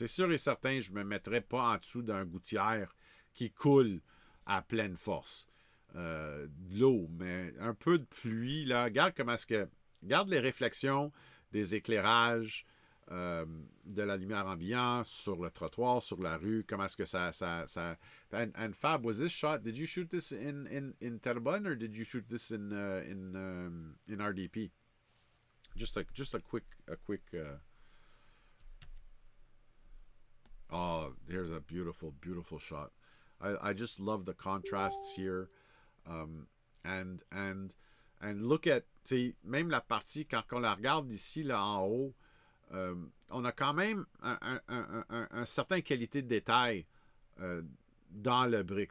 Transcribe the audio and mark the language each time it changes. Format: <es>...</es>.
<fr>C'est sûr et certain, je me mettrai pas en dessous d'un gouttière qui coule à pleine force. De l'eau, mais un peu de pluie, là. Regarde comment est-ce que... Regarde les réflexions des éclairages, de la lumière ambiante sur le trottoir, sur la rue, comment est-ce que ça...</fr> <en>And Fab, was this shot, did you shoot this in Terrebonne or did you shoot this in RDP? Just a quick oh, here's a beautiful shot. I just love the contrasts here. And look at,</en> <fr>même la partie, quand on la regarde ici, là, en haut, on a quand même un certain qualité de détail dans le brick.</fr>